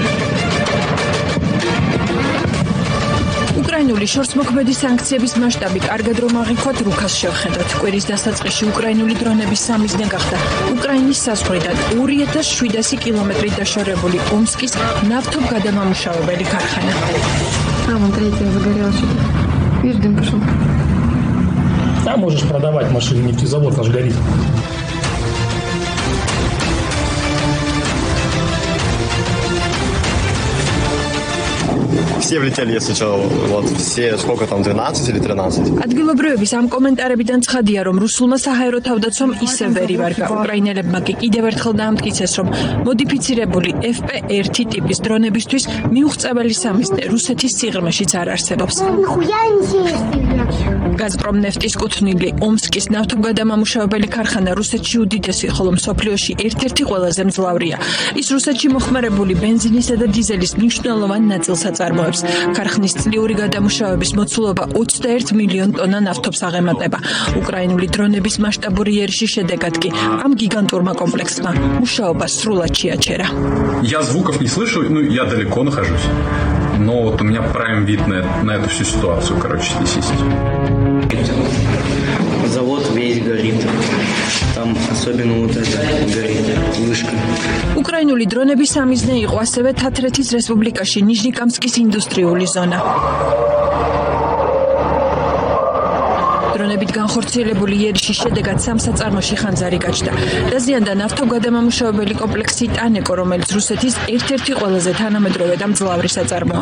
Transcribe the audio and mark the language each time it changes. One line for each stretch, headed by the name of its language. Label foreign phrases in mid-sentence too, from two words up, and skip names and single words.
Georgian: უკრაინული შორსმოქმედი სანქციების მასშტაბი კარგად რომ აღიქვათ, რუქას შევხედოთ. კვირის დასაწყისში უკრაინული დრონების სამიზნე გახდა უკრაინის საზღვრიდან 2700 კილომეტრით დაშორებული ომსკის ნავთობგადამამუშავებელი ქარხანა.
Russian: Вон третья загорелась. Видишь, дым пошел. Там можешь продавать машины, нефтезавод наш горит. Все влетели, если что, вот все, сколько там, 12 или 13?
Georgian: ადგილობრივების ამ კომენტარებიდან ცხადია, რომ რუსულმა საჰაერო თავდაცვამ ისევ ვერ ივარგა. უკრაინელებმა კი კიდევ ერთხელ დაამტკიცეს, რომ მოდიფიცირებული FP1 ტიპის დრონებისთვის მიუღწეველი სამიზნე რუსეთის სიღრმეშიც არ არსებობს. გაზპრომ ნეფტის კუთვნილი ომსკის ნავთობგადამამუშავებელი ქარხანა რუსეთში უდიდესი, ხოლო მსოფლიოში ერთ-ერთი ყველაზე მძლავრია. ის რუსეთში მოხმარებული ბენზინისა და დიზელის მნიშვნელოვან ნაწილს აწარმოებს. ქარხნის წლიური გადამუშავების მოცულობა 21 მილიონ ტონა ნავთობს აღემატება. უკრაინული დრონების მასშტაბური იერიში შედეგად კი ამ გიგანტურმა კომპლექსმა მუშაობა სრულად შეაჩერა.
Russian: Я звуков не слышу, ну я далеко нахожусь. Но вот у меня прайм вид на эту всю ситуацию, короче, здесь есть. Завод весь горит. Там особенно вот это горит, вышка.
Georgian: უკრაინული დრონების სამიზნე იყო ასევე თათრეთის რესპუბლიკაში ნიჟნიკამსკის ინდუსტრიული ზონა. დრონებით განხორციელებული იერიში შედეგად სამსაწარმოში ხანძარი გაჩნდა. დაზიანდა ნავთობგადამამუშავებელი კომპლექსი ტანეკო, რომელიც რუსეთის ერთ-ერთი ყველაზე თანამედროვე და მძლავრი საწარმოა.